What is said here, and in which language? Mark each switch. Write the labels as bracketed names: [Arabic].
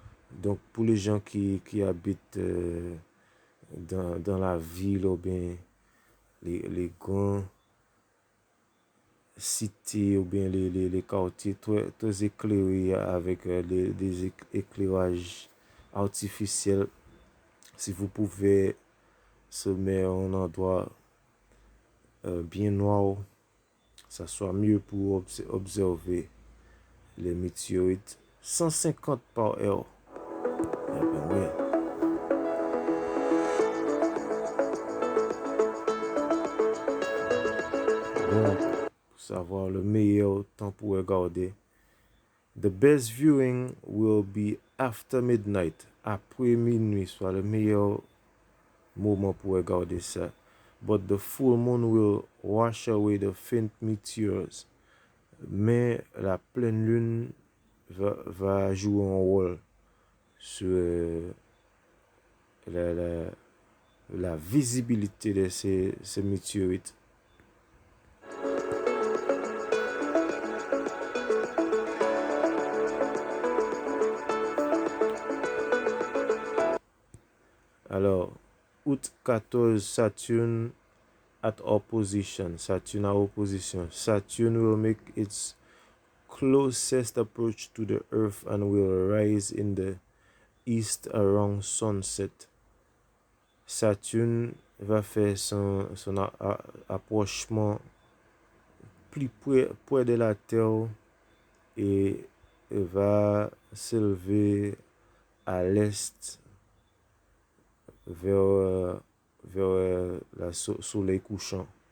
[French] Donc pour les gens qui habitent dans la ville, ou bien les grands cités, ou bien les quartiers très éclairés avec des éclairages artificiels, si vous pouvez se mettre en endroit bien noir, ça soit mieux pour observer les météorites. 150 par heure. Eh ben ouais. Bon, pour savoir le meilleur temps pour regarder. [English] The best viewing will be after midnight. [French] Après minuit, soit le meilleur moment pour regarder ça. [English] But the full moon will wash away the faint meteors. [French] Mais la pleine lune va jouer un rôle sur la visibilité de ces météorites. Alors, août 14, [English] Saturn at opposition. [French] Saturn à opposition. [English] Saturn will make its closest approach to the Earth and will rise in the east around sunset. [French] Saturne va faire son approchement plus près de la Terre et va s'élever à l'est vers le soleil couchant.